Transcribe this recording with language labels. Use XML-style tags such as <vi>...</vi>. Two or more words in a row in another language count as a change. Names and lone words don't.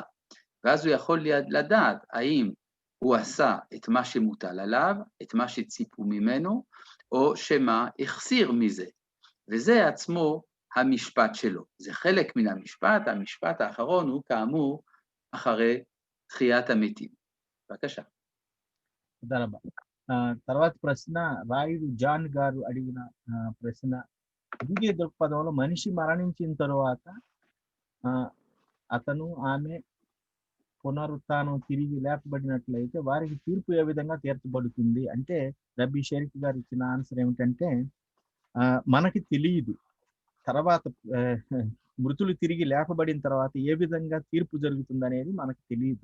<he>ואז הוא יכול לדעת האם הוא עשה את מה שמוטל עליו, את מה שציפו ממנו, או שמה החסיר מזה. וזה עצמו המשפט שלו. זה חלק מן המשפט, המשפט האחרון הוא כאמור אחרי תחיית המתים. בבקשה.</he> <te>తొందర తర్వాత ప్రశ్న రాయుడు జాన్ గారు అడిగిన ప్రశ్న ద్వితీయ దృక్పథంలో మనిషి మరణించిన తరువాత అతను ఆమె పునరుత్థానం తిరిగి లేపబడినట్లయితే వారికి తీర్పు ఏ విధంగా తీర్చబడుతుంది అంటే రబ్బీ షరీఫ్ గారు ఇచ్చిన ఆన్సర్ ఏమిటంటే మనకి తెలియదు తర్వాత మృతులు తిరిగి లేపబడిన తర్వాత ఏ విధంగా తీర్పు జరుగుతుంది అనేది మనకు తెలియదు.</te>